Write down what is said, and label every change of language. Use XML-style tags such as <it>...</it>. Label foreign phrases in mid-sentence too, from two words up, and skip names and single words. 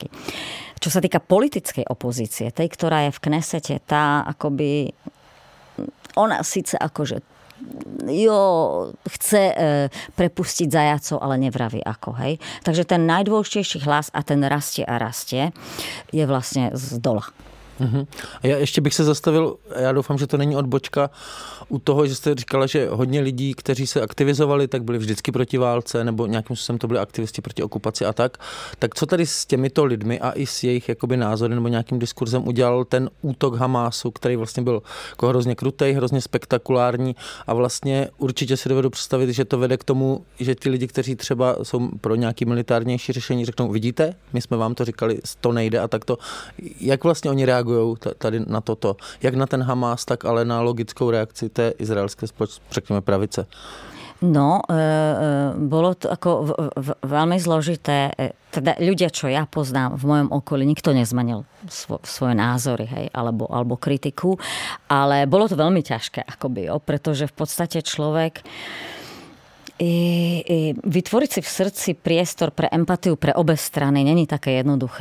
<sk>Čo sa týka politickej opozície, tej, ktorá je v Knesete, tá akoby, ona síce akože chce prepustiť zajacov, ale nevraví ako, hej. Takže ten najdôležitejší hlas a ten rastie a rastie je vlastne z dola.</sk> <cs>Já ještě bych se zastavil, já doufám, že to není odbočka u toho, že jste říkala, že hodně lidí, kteří se aktivizovali, tak byli vždycky proti válce, nebo nějakým způsobem to byli aktivisti proti okupaci a tak. Tak co tady s těmito lidmi a i s jejich jakoby názory nebo nějakým diskurzem udělal ten útok Hamásu, který vlastně byl jako hrozně krutej, hrozně spektakulární a vlastně určitě si dovedu představit, že to vede k tomu, že ty lidi, kteří třeba jsou pro nějaký militárnější řešení, řeknou, vidíte, my jsme vám to říkali, to nejde a tak to. Jak vlastně oni reagují tady na toto? Jak na ten Hamás, tak ale na logickou reakci té izraelské řekněme pravice?</cs> <sk>No, bolo to ako veľmi zložité. Teda ľudia, čo ja poznám v mojom okolí, nikto nezmenil svoje názory, hej, alebo kritiku, ale bolo to veľmi ťažké, akoby, pretože v podstate človek vytvoriť si v srdci priestor pre empatiu pre obe strany není také jednoduché.</sk>